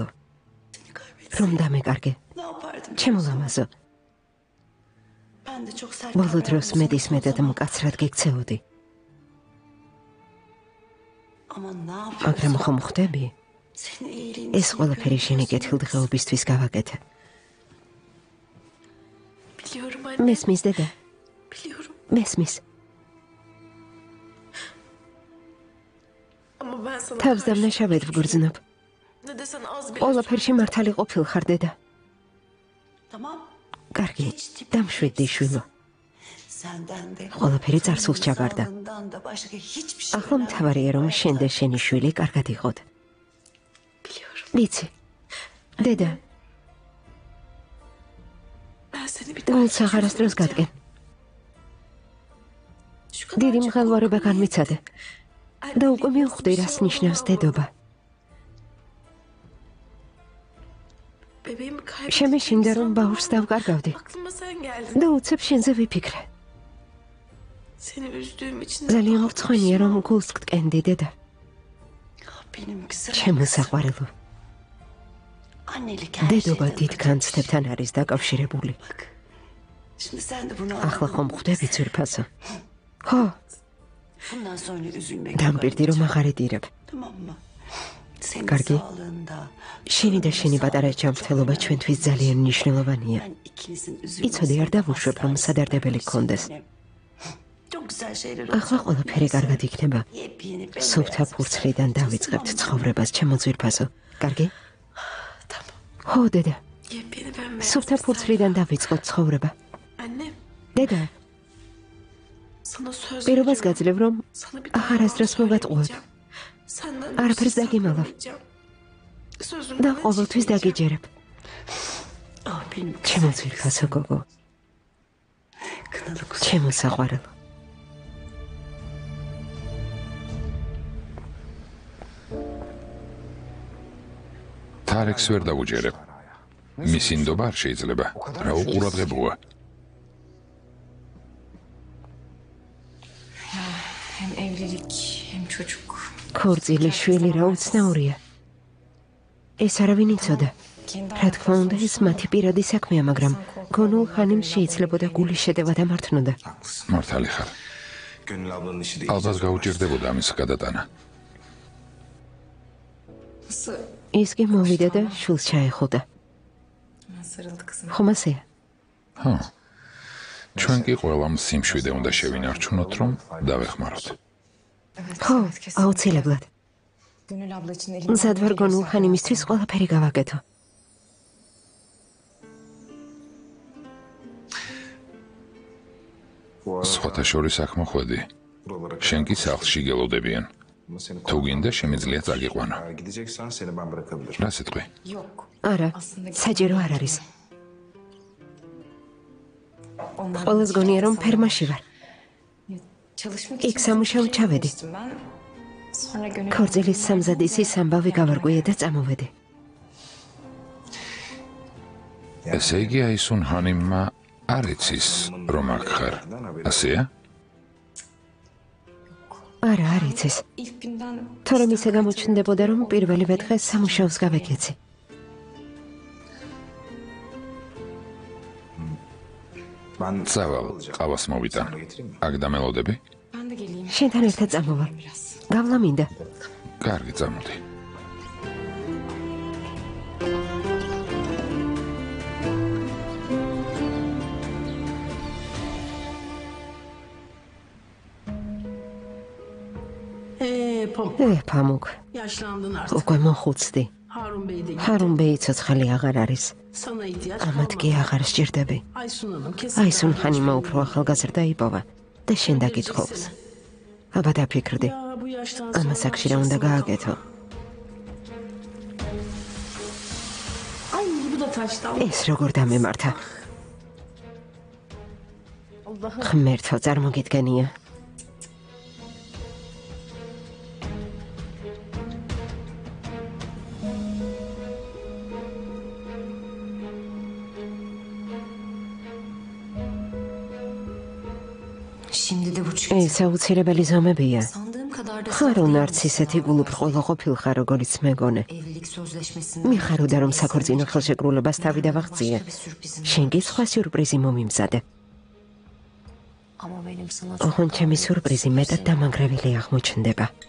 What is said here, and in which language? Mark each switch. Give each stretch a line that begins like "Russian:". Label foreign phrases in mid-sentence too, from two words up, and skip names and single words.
Georgian: რომ დამეკარგე. ჩემო ლამაზო. ბოლო დროს მეტისმეტად მკაცრად გიქცეოდი. მაგრამ ხომ ხვდები? ეს ყველაფერი შენი კეთილდღეობისთვის გავაკეთე.
Turkish: Biliyorum anne.
Georgian: მესმის დედა,
Turkish: Biliyorum.
Georgian: მესმის.
Turkish: Ama ben sana
Georgian: თავს
Turkish: karşı
Georgian: დამნაშავედ ვგრძნობ.
Turkish: ne desen az bile
Georgian: ყველაფერში მართალი ყოფილხარ დედა.
Turkish: Tamam.
Georgian: კარგი, დამშვიდდი შვილო.
Turkish: Senden de
Georgian: ყველაფერი წარსულს ჩაბარდა.
Turkish: sağlığından da başka hiçbir şey
Georgian: ახლა მთავარია რომ შენ და შენი შვილი კარგად იყოთ.
Turkish: biliyorum.
Georgian: ვიცი. დედა,
Turkish: Ben seni bir daha
Georgian: გულს აღარასდროს გადგენ.
Turkish: şu kadar
Georgian: დიდი
Turkish: çok
Georgian: მღელვარება
Turkish: korkmayı
Georgian: განვიცადე და უკვე მივხვდი რას ნიშნავს დედობა.
Turkish: Bebeğimi kaybettiğim
Georgian: შემეშინდა რომ
Turkish: zaman
Georgian: ბაურს დავკარგავდი
Turkish: aklıma sen geldin.
Georgian: და უცებ შენზე ვიფიქრე.
Turkish: Seni üzdüğüm için
Georgian: ძალიან მრცხვენია რომ გულს გტკენდი დედა.
Turkish: benim güzel
Georgian: ჩემო საყვარელო,
Turkish: annelik her
Georgian: დედობა
Turkish: şeyden
Georgian: დიდ
Turkish: öte.
Georgian: განცდებთან არის დაკავშირებული.
Turkish: Şimdi sen de bunu
Georgian: ახლა
Turkish: anladın
Georgian: ხომ
Turkish: mı?
Georgian: ხვდები ძვირფასო? ხო,
Turkish: Bundan sonra üzülmek
Georgian: დამპირდი რომ აღარ იდირებ.
Turkish: Tamam mı? Senin
Georgian: Kargi.
Turkish: sağlığında
Georgian: შენი და შენი პატარა ჯანმრთელობა ჩვენთვის ძალიან მნიშვნელოვანია.
Turkish: ben ikinizin
Georgian: იცოდი არ დავუშვებ რომ სადარდებელი გქონდეს.
Turkish: Çok güzel şeyler
Georgian: ახლა ყველაფერი კარგად იქნება.
Turkish: Yepyeni
Georgian: სუფთა ფურცლიდან დავიწყებთ ცხოვრებას, ჩემო ძვირფასო. კარგი?
Turkish: Tamam.
Georgian: ხო, დედა.
Turkish: Yepyeni ben
Georgian: სუფთა ფურცლიდან დავიწყოთ ცხოვრება.
Turkish: Annem
Georgian: დედა,
Turkish: sana söz
Georgian: პირობას
Turkish: veriyorum.
Georgian: გაძლევ რომ
Turkish: Sana bir daha
Georgian: აღარასდროს
Turkish: yalan
Georgian: მოვატყუებ.
Turkish: söylemeyeceğim. Senden
Georgian: არაფერს
Turkish: bir şey
Georgian: დაგიმალავ.
Turkish: saklamayacağım. Sözümden
Georgian: და
Turkish: de
Georgian: ყოველთვის
Turkish: çekmeyeceğim.
Georgian: დაგიჯერებ.
Turkish: Ah benim
Georgian: ჩემო ძვირფასო გოგო,
Turkish: kınalı kuzum.
Georgian: ჩემო საყვარელო. თარექს ვერ დავუჯერებ. მისი ნდობა არ შეიძლება. რა უყურადღებოა.
Turkish: Hem evlilik hem çocuk.
Georgian: ქორწილი შვილი რა უცნაურია. ეს არავინ იცოდა. რა თქმა უნდა, ეს მათი პირადი საქმეა, მაგრამ გონულ ხანიმ შეიძლებოდა გულის შეტევა დამართნოდა. მართალი ხარ.
Turkish: Gönül ablanın işi değil.
Georgian: ალბათ გაუჭირდებოდა ამის გადატანა.
Turkish: Nasıl
Georgian: ის კი მოვიდა და შულს ჩაეხოდა.
Turkish: sarıldı kızım.
Georgian: ხომ ასეა? ხო. ჩვენ კი ყველამ სიმშვიდე უნდა შევინარჩუნოთ, რომ დავეხმაროთ. ხო, აუცილებლად.
Turkish: Gönül abla için
Georgian: მზად ვარ გონულ ხანიმისთვის ყველაფერი გავაკეთო. სხვათა შორის აქ მოხვედი. შენ კი სახლში გელოდებიან. თუ გინდა შემიძლია წაგიყვანო.
Turkish: Gideceksen seni ben bırakabilirim.
Georgian: რა სიტყვი?
Turkish: yok.
Georgian: არა, საჭირო არ არის.
Turkish: Onlar
Georgian: ყველას გონია რომ ფერმაში ვარ.
Turkish: çalışmak
Georgian: იქ სამუშაოდ ჩავედი.
Turkish: ben. Sonra gönül
Georgian: ქორწილის სამზადისის ამბავი გავარკვიე და წამოვედი. ესე იგი აისუნ ჰანიმმა არ იცის, რომ აქ ხარ. ასეა? არა, არ იცის.
Turkish: ilk günden
Georgian: თორემ ისე გამოჩნდებოდა რომ პირველივე დღეს სამუშაოს გავეკეცი.
Turkish: Ben
Georgian: წავალ, ყავას მოვიტან. აქ დამელოდები?
Turkish: ben de geleyim.
Georgian: შენთან ერთად წამოვალ.
Turkish: Biraz.
Georgian: გავლა მინდა. კარგი, წამოდი.
Turkish: Pamuk.
Georgian: ფამუკ,
Turkish: Yaşlandın artık.
Georgian: უკვე მოხუცდი.
Turkish: Harun Bey de gitti.
Georgian: ჰარუნ ბეი ცოცხალი აღარ არის.
Turkish: Sana ihtiyaç
Georgian: ამათ კი
Turkish: kalmadı.
Georgian: აღარ სჭირდები.
Turkish: Aysun Hanım kesin.
Georgian: აისუნ ხანიმა უფრო ახალგაზრდა იპოვა და შენ დაკითხავს. აბა დაფიქრდი.
Turkish: Ya bu yaştan
Georgian: ამას
Turkish: sonra
Georgian: აქში რა უნდა გააკეთო?
Turkish: Ay bu da taştan.
Georgian: ეს როგორ დამემართა?
Turkish: Allah'ım.
Georgian: ღმერთო, წარმოგიდგენია.
Turkish: Şimdi de bu çıktı.
Georgian: ეს აუცილებელი ზომებია.
Turkish: Sandığım kadar da
Georgian: ხარ უნარც ისეთი გულუბრყვილო ყოფილხარ, როგორიც მეგონე.
Turkish: evlilik sözleşmesinde
Georgian: მიხაროდა რომ საქორწინო ხელშეკრულებას თავი დავაღწიე.
Turkish: bir sürprizim.
Georgian: შენ კი სხვა სიურპრიზი მომიმზადე.
Turkish: Ama benim sana
Georgian: ოღონდ ჩემი სიურპრიზი მეტად დამანგრეველი აღმოჩნდება.